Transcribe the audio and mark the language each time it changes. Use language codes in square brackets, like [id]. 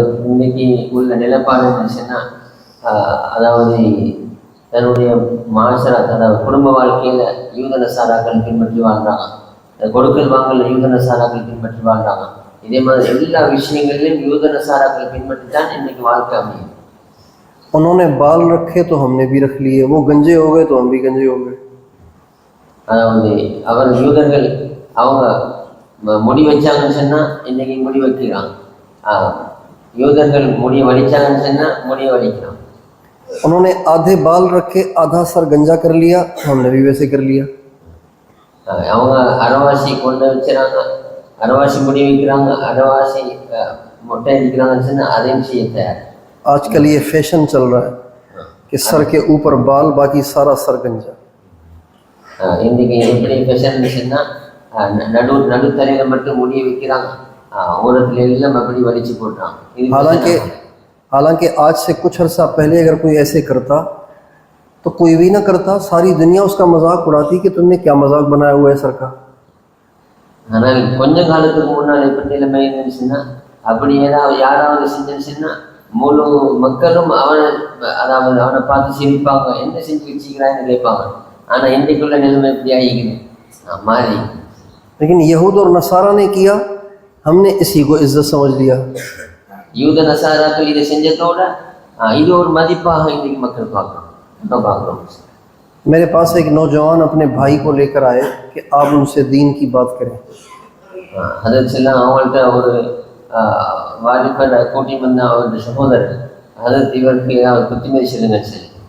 [ta] இன்னைக்கு உள்ள நிலைப்பாடு இருந்துச்சுன்னா, அதாவது தன்னுடைய மாஷரா அதாவது குடும்ப வாழ்க்கையில் யூத நசாராக்கள் பின்பற்றி வாழ்றாங்க, கொடுக்கல் வாங்கல் யூத நசாராக்கள் பின்பற்றி வாழ்றாங்க. இதே மாதிரி எல்லா விஷயங்களிலும் யூத நசாராக்கள் பின்பற்றி தான் இன்னைக்கு வாழ்க்கை அமையும். [hi] उन्होंने बाल रखे तो हमने भी रख लिए, वो गंजे हो गए तो हम भी गंजे हो गए. [ta] அதாவது அவர் யூதர்கள் அவங்க முடி வச்சாங்கன்னு சொன்னா இன்னைக்கு முடி வைக்கிறாங்க, யூதர்கள் முடிய வலிச்சாங்கன்னு சொன்னா முடிய வலிக்கிறாங்க. [hi] उन्होंने आधे बाल रखे आधा सर गंजा कर लिया, हमने भी वैसे कर लिया. [ta] அவங்க அரைவாசி கொண்டு வச்சுறாங்க, அரைவாசி முடி வைக்கிறாங்க, அரைவாசி மொட்டை அடிக்கிறாங்கன்னு சொன்னா அதையும் செய்ய தயார். [hi] आजकल ये फैशन चल रहा है कि सर के ऊपर बाल बाकी सारा सर गंजा. [ta] இன்னைக்கு எப்படி ஃபேஷன் சொன்னா நடுத்தரையில் மட்டும் முடிய வைக்கிறாங்க, ஓரத்துல எல்லாம் அப்படி வலிச்சு போடுறாங்க. [hi] हालांकि आज से कुछ अर्सा पहले अगर कोई ऐसे करता तो कोई भी ना करता, सारी दुनिया उसका मजाक उड़ाती कि तुमने क्या मजाक बनाया हुआ है सर का. [ta] ஆனால் கொஞ்ச காலத்துக்கு முன்னால் எப்படி நிலைமை இருந்துச்சுன்னா, அப்படி ஏதாவது யாராவது செஞ்சுன்னா முழு மக்களும் அவனை பார்த்து சிரிப்பாங்க, என்ன செஞ்சு வச்சுக்கிறான்னு கேட்பாங்க. ஆனால் இன்றைக்குள்ள நிலைமை எப்படி ஆகிக்குது மாறி. [hi] लेकिन यहूद और नसारा ने किया, हमने इसी को इज्जत समझ लिया. [ta] யூத நசாராக்கள் இதை செஞ்சதோட இது ஒரு மதிப்பாக இன்றைக்கு மக்கள் பார்க்குறோம். [hi] मेरे पास एक नौजवान अपने भाई को लेकर आए कि आप उनसे दीन की बात करें. [ta] அதெல்லாம் அவங்கள்ட்ட ஒரு வாலிபர் கூட்டி வந்த அவருடைய சகோதரர் அதற்கு இவருக்கு புத்திமதி சொல்லுங்க சரி.